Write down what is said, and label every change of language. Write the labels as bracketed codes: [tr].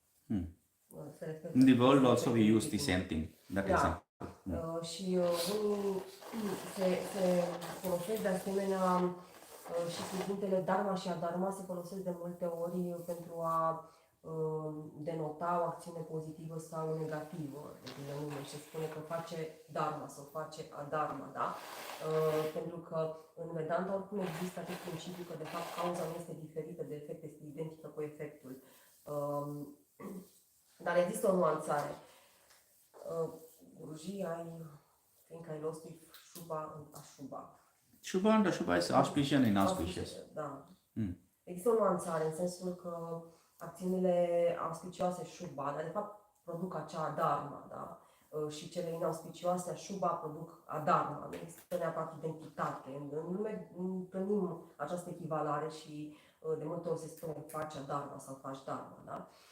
[en] In the world also we use the same thing. That example. [ro] Și unii se folosesc de asemenea și cuvintele dharma și adharma se folosesc de multe ori pentru a denota o acțiune pozitivă sau negativă. Deci se spune că face dharma sau face adharma, da? Pentru că în Vedanta oricum există acest principiu că de fapt cauza nu este diferită de efect, este identică cu efectul. Dar există o nuanțare. [en] Guruji, I think I lost it, Shubha and Ashubha. Shubha and Ashubha is auspicious and inauspicious. [ro] Da. Mm. Există o nuanțare în sensul că acțiunile auspicioase Shubha, dar de fapt produc acea dharma, da? Și cele inauspicioase Shubha produc adharma. Nu există neapărat identitate. În lume întâlnim această echivalare și de multe ori se spune faci adharma sau faci dharma, da?